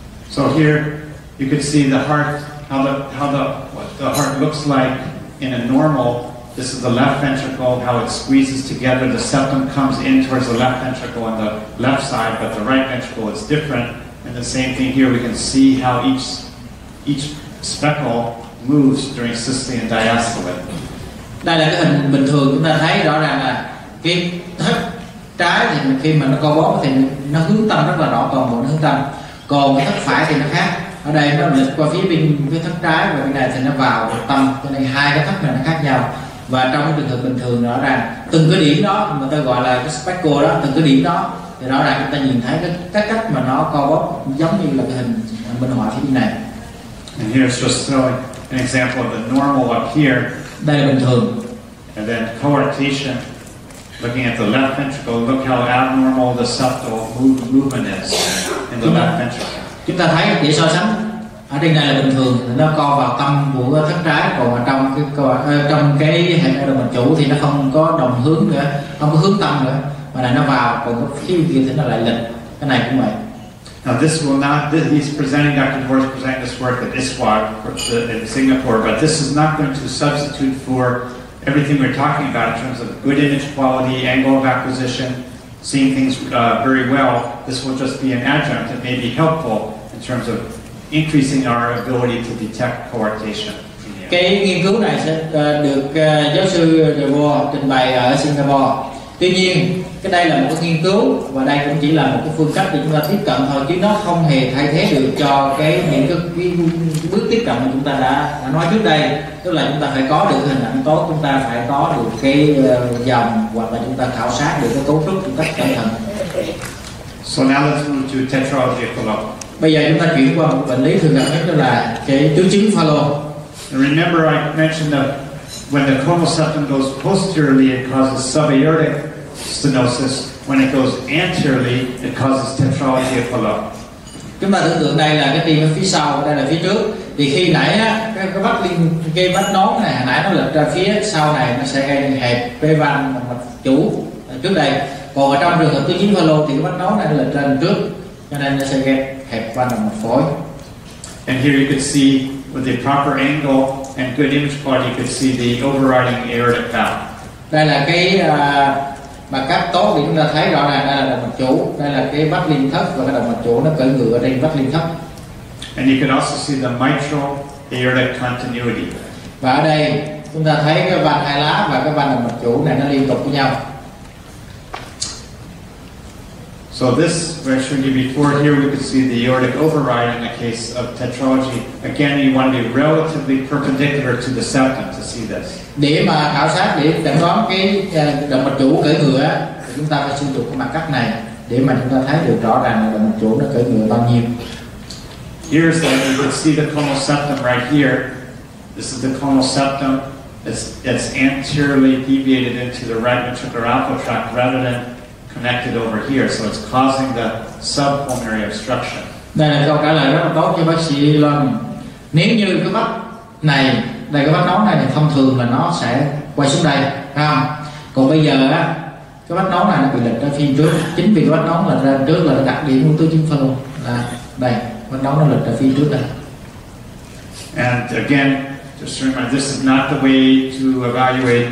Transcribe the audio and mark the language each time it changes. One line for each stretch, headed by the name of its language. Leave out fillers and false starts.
English: So here you can see the heart, what the heart looks like in a normal. This is the left ventricle, how it squeezes together. The septum comes in towards the left ventricle on the left side, but the right ventricle is different. And the same thing here, we can see how each speckle moves during systole and diastole.
Vietnamese: Đây là cái hình bình thường, chúng ta thấy rõ ràng là cái thất trái thì khi mà nó co bóp thì nó hướng tâm rất là rõ, toàn bộ nó hướng tâm. Còn cái thất phải thì nó khác. Ở đây nó lệch qua phía bên cái thất trái và bên này thì nó vào tâm, cho nên hai cái thất này nó khác nhau. Và trong cái trường hợp bình thường rõ ràng từng cái điểm đó người ta gọi là cái speckle đó, từng cái điểm đó thì rõ ràng chúng ta nhìn thấy cái cách mà nó co bóp giống như là cái hình minh họa phía bên này.
English: And here's just showing an example of the normal up here.
Vietnamese: Đây là bình thường.
English: And then coarctation, looking at the left ventricle, look how abnormal the septal movement is in the left ventricle.
Vietnamese: Chúng ta thấy để so sánh ở trên này là bình thường, nó co vào tâm của thất trái, còn ở trong cái hệ động mạch chủ thì nó không có đồng hướng nữa, không có hướng tâm nữa, mà là nó vào, còn cái phía kia thì nó lại lệch. Cái này cũng vậy.
English: Now this will not, he's presenting, Dr. DeVore is presenting this work at ISWAG in Singapore, but this is not going to substitute for everything we're talking about in terms of good image quality, angle of acquisition, seeing things very well. This will just be an adjunct. It may be helpful in terms of increasing our ability to detect coarctation.
Vietnamese: Cái nghiên cứu này sẽ được giáo sư DeVore trình bày ở Singapore. Tuy nhiên, cái đây là một cái nghiên cứu và đây cũng chỉ là một cái phương cách để chúng ta tiếp cận thôi, chứ nó không hề thay thế được cho những cái bước tiếp cận mà chúng ta đã nói trước đây. Tức là chúng ta phải có được hình ảnh tốt, chúng ta phải có được cái dòng, hoặc là chúng ta khảo sát được cái cấu trúc một cách cẩn thận.
English: So now let's move to tetralogy of Fallot.
Vietnamese: Bây giờ chúng ta chuyển qua một bệnh lý thường gặp nhất, đó là cái tứ chứng Fallot.
English: Remember I mentioned that when the coronal septum goes posteriorly, it causes subaortic stenosis. When it goes anteriorly, it causes tetralogy of Fallot.
Vietnamese: Chúng ta tưởng tượng đây là cái tim ở phía sau, đây là phía trước. Thì khi nãy á, cái vách nón này hồi nãy nó lệch ra phía sau này, nó sẽ gây hẹp cái van mạch chủ trước đây. Còn ở trong trường hợp tứ chứng Fallot thì cái vách nón này nó lệch ra đằng trước, cho nên nó sẽ gây hẹp van động mạch phổi.
English: And here you can see with the proper angle and good image quality, you can see the overriding aortic valve.
Vietnamese: Đây là cái bằng cấp tốt thì chúng ta thấy rõ ràng đây là động mạch chủ, đây là cái vách liên thất và cái động mạch chủ nó cởi ngựa ở trên vách liên thất.
English: And you can also see the mitral aortic continuity.
Vietnamese: Và ở đây chúng ta thấy cái van hai lá và cái van động mạch chủ này nó liên tục với nhau.
English: So this, where I showed you before, here we can see the aortic override in the case of tetralogy. Again, you want to be relatively perpendicular to the septum to see this.
Vietnamese: Để mà khảo sát, để chẩn đoán cái động mạch chủ cởi ngựa thì chúng ta phải sử dụng cái mặt cắt này để mà chúng ta thấy được rõ ràng là động mạch chủ nó cởi ngựa bao nhiêu.
English: Here's you can see the coronal septum right here. This is the coronal septum. It's anteriorly deviated into the right ventricular outflow tract rather than connected over here, so it's causing the subpulmonary obstruction.
Vietnamese: Đây là câu trả lời rất là tốt cho bác sĩ Long. Nếu như cái vách này, đây cái vách nón này thì thông thường là nó sẽ quay xuống đây, phải không? Còn bây giờ á, cái vách nón này nó bị lệch ra phía trước. Chính vì cái vách nón là ra trước là đặc điểm của tứ chứng pha-lô là đây, vách nón nó lệch ra phía trước đây.
English: And again, just remember, this is not the way to evaluate.